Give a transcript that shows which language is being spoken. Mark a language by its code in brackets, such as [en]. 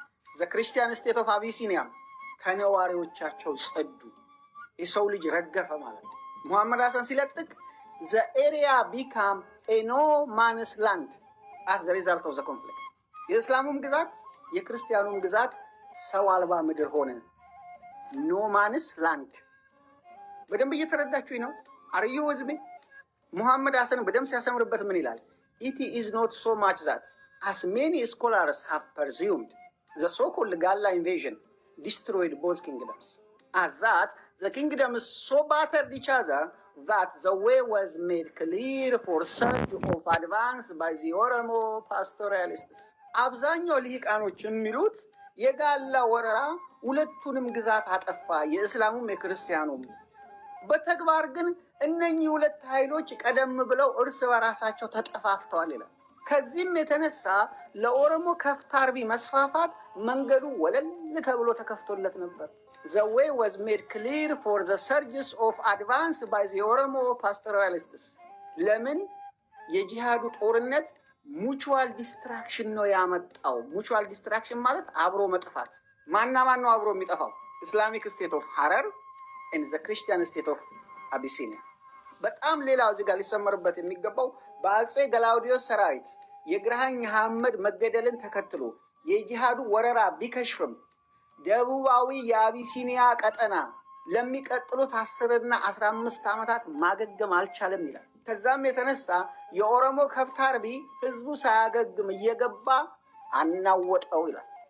[en] ዘ ክርስቲያን ስቴት ኦፍ አቢሲኒያም [am] ከነዋሪዎቻቸው ጸዱ። የሰው ልጅ ረገፈ ማለት ነው። [en] ሙሐመድ ሐሰን ሲለጥቅ ዘ ኤሪያ ቢካም ኤ ኖ ማንስ ላንድ as the result of the conflict. [am] የእስላሙም ግዛት የክርስቲያኑም ግዛት ሰው አልባ ምድር ሆነ። [en] ኖ ማንስ ላንድ። [am] በደንብ እየተረዳችሁኝ ነው? [en] አርዩ ወዝሜ [am] ሙሐመድ ሐሰን በደንብ ሲያሰምርበት ምን ይላል? [en] It is not so much that as many scholars have presumed the so-called Galla invasion destroyed both kingdoms, as that the kingdoms so battered each other that the way was made clear for surge of advance by the Oromo pastoralists. [am] አብዛኛው ልሂቃኖች የሚሉት የጋላ ወረራ ሁለቱንም ግዛት አጠፋ፣ የእስላሙም የክርስቲያኑም። በተግባር ግን እነኚህ ሁለት ኃይሎች ቀደም ብለው እርስ በራሳቸው ተጠፋፍተዋል ይላል። ከዚህም የተነሳ ለኦሮሞ ከፍታ አርቢ መስፋፋት መንገዱ ወለል ተብሎ ተከፍቶለት ነበር። [en] The way was made clear for the surges of advance by the Oromo pastoralists. [am] ለምን? የጂሃዱ ጦርነት ሙቹዋል ዲስትራክሽን ነው ያመጣው። ሙቹዋል ዲስትራክሽን ማለት አብሮ መጥፋት። ማና ማን ነው አብሮ የሚጠፋው? [en] ኢስላሚክ ስቴት ኦፍ ሐረር and the Christian state of Abyssinia. [am] በጣም ሌላው እዚህ ጋር ሊሰመርበት የሚገባው በአጼ ገላውዲዮስ ሰራዊት የግራኝ መሐመድ መገደልን ተከትሎ የጂሃዱ ወረራ ቢከሽፍም ደቡባዊ የአቢሲኒያ ቀጠና ለሚቀጥሉት 10 እና 15 ዓመታት ማገገም አልቻለም ይላል። ከዛም የተነሳ የኦሮሞ ከብት አርቢ ህዝቡ ሳያገግም እየገባ አናወጠው ይላል።